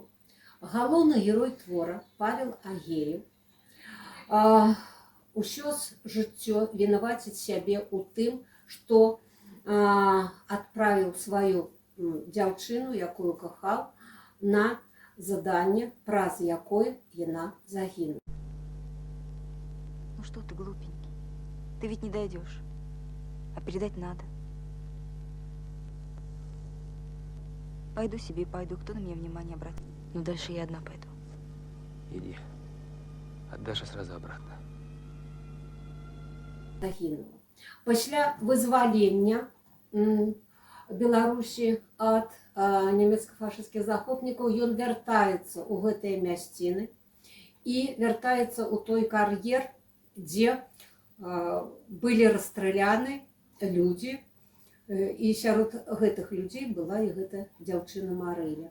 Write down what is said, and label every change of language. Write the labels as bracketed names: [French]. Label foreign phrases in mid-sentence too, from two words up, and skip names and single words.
[Belarusian] Галоўны герой твора Павел Агеев усё жыццё вінаваціць сябе ў тым, што адправіў сваю дзяўчыну, якую кахаў, на заданне, праз якое яна загінула. [Russian] Ну что ты, глупенький, ты ведь не дойдешь, а передать надо. Пойду себе и пойду, кто на меня внимание обратит. Но дальше я одна пойду. Иди. Отдашь сразу обратно. [Belarusian] Загінула. Пасля вызвалення Беларусі ад нямецка-фашысцкіх захопнікаў ён вяртаецца ў гэтыя мясціны і вяртаецца ў той кар'ер, дзе былі расстраляны людзі, і сярод гэтых людзей была і гэта дзяўчына Марыля.